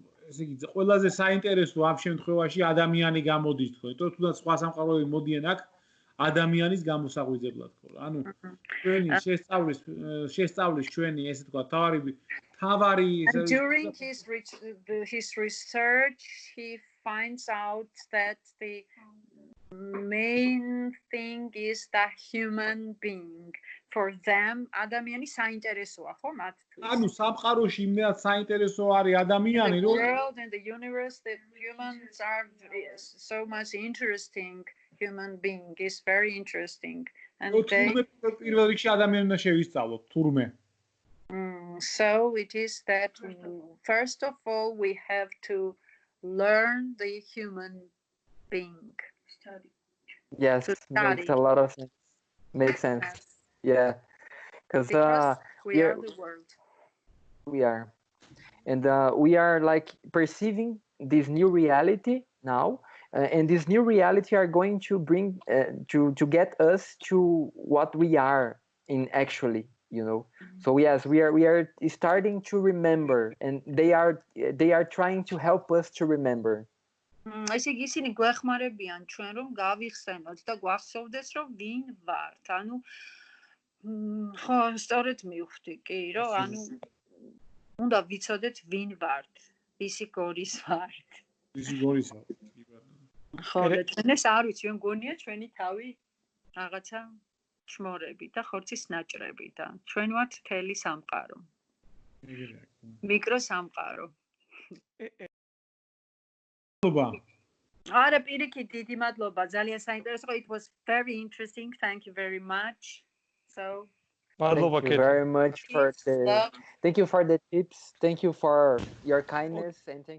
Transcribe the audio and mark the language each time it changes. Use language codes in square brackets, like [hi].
[ka] ესე იგი ყველაზე საინტერესო ამ შემთხვევაში ადამიანი გამოდის თქო, იმიტომ თუნდაც სხვა სამყაროები მოდიან აქ ადამიანის გამოსაღვიძებლად ხო. ანუ ჩვენი შესწავლის ჩვენი ესე თქვა თავარი [en] during his research he finds out that the main thing is the human being. For them, [ka] ადამიანი საინტერესოა, ხო, მათთვის. ანუ სამყაროში იმდენად საინტერესო არის ადამიანი, რომ [en] the world and the universe, the humans are so much interesting. Human being is very interesting, and they. [ka] პირველ რიგში ადამიანი უნდა შევისწავლოთ, თურმე. [en] So it is that first of all we have to learn the human being. Study. Yes, makes a lot of sense. Makes sense. Yeah, because we are the world. We are, and we are like perceiving this new reality now, and this new reality are going to bring to get us to what we are in actually, you know. So yes, we are starting to remember, and they are trying to help us to remember. [ka] ესე იგი ისინი გვეხმარებიან ჩვენ რომ გავიხსენოთ და გვახსოვდეს რომ ვინ ვართ. ანუ ხო, სწორედ მივხვდი კი, რომ ანუ უნდა ვიცოდეთ ვინ ვართ, ვისი გორის ვართ. ვისი გორის ვართ. ხო, და ჩვენ ეს არ ვიცი, ჩვენ გონია ჩვენი თავი რაღაცა შმორები და ხორცის ნაჭრები და ჩვენ ვართ მთელი სამყარო. მიკრო სამყარო. არა, პირიქით, დიდი მადლობა, ძალიან საინტერესო. [en] It was very interesting. Thank you very much. So thank you very much for the thank you for the tips. Thank you for your kindness and thank you.